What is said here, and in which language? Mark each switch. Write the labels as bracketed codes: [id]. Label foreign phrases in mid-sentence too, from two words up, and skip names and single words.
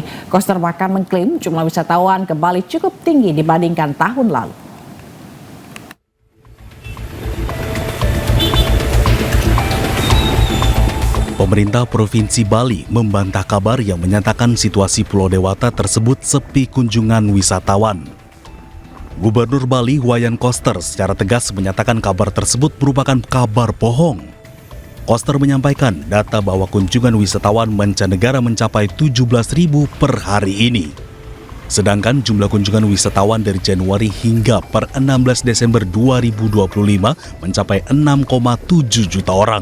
[id] Koster bahkan mengklaim jumlah wisatawan ke Bali cukup tinggi dibandingkan tahun lalu. Pemerintah Provinsi Bali membantah kabar yang menyatakan situasi Pulau Dewata tersebut sepi kunjungan wisatawan. Gubernur Bali Wayan Koster secara tegas menyatakan kabar tersebut merupakan kabar bohong. Koster menyampaikan data bahwa kunjungan wisatawan mancanegara mencapai 17.000 per hari ini. Sedangkan jumlah kunjungan wisatawan dari Januari hingga per 16 Desember 2025 mencapai 6,7 juta orang.